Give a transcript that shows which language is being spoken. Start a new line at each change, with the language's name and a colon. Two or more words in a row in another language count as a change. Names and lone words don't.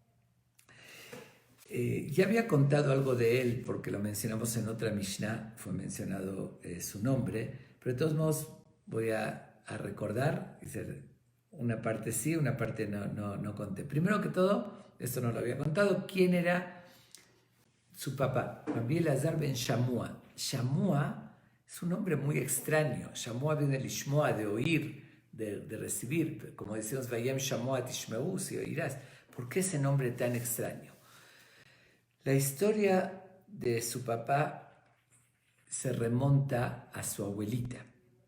Spanish: Ya había contado algo de él, porque lo mencionamos en otra Mishnah, fue mencionado su nombre, pero de todos modos voy a recordar, una parte sí, una parte no conté. Primero que todo, esto no lo había contado, ¿quién era su papá? Rabbi Elazar ben Shamua. Shamua es un nombre muy extraño. Shamua viene de lishmoa, de oír, de recibir. Como decimos,
Hebrew: ואם שמוע תשמעו,
Spanish: si oirás. ¿Por qué ese nombre tan extraño? La historia de su papá se remonta a su abuelita.